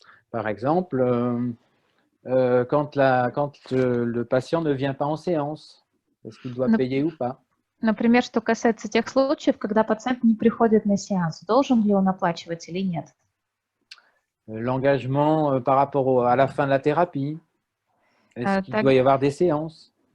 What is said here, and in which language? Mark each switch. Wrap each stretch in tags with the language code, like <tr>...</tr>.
<fr>Par exemple, quand le patient ne vient pas en séance, est-ce qu'il doit payer ou pas?</fr> <ru>Например, что касается тех случаев, когда пациент не приходит на сеанс, должен ли он оплачивать или нет?</ru> <fr>L'engagement par rapport à la fin de la thérapie, est-ce qu'il doit y avoir des séances?</fr>